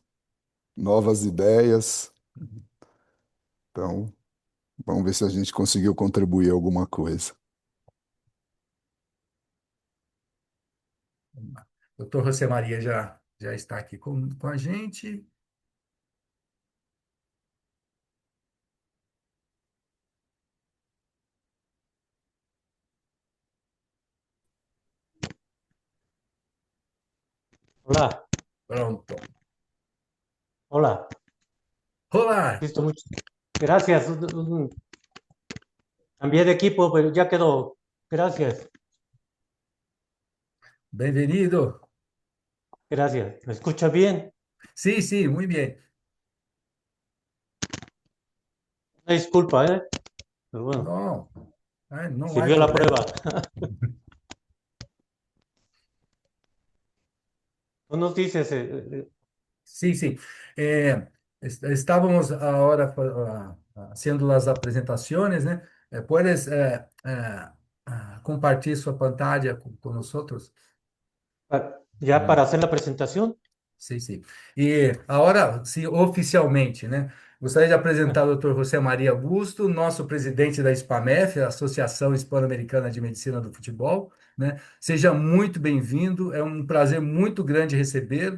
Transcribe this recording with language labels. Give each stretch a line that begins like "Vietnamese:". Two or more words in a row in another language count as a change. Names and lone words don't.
Portuguese: Novas ideias. Então, vamos ver se a gente conseguiu contribuir alguma coisa. Doutor José Maria já está aqui com a gente.
Spanish: Hola,
Portuguese: Pronto.
Spanish: hola,
Portuguese: Olá,
Spanish: listo, gracias. Cambié de equipo, pero ya quedó. Gracias,
Portuguese: bem-vindo.
Spanish: gracias. ¿Me escucha bien? Sí, sí, muy bien. Una disculpa, ¿eh? Pero bueno, No,
Portuguese: não há
Spanish: sirvió la
Portuguese: problema.
Spanish: prueba. Tú nos dices,
Portuguese: Sim, sim. Estávamos agora haciendo as apresentações, né? Puedes compartilhar sua pantalla com nós?
Spanish: ya para hacer la presentación.
Portuguese: Sim, sim. E agora, sim, oficialmente, né? Gostaria de apresentar o Dr. José Maria Busto, nosso presidente da SPAMEF, a Associação Hispano-Americana de Medicina do Futebol, né? Seja muito bem-vindo, é um prazer muito grande recebê-lo.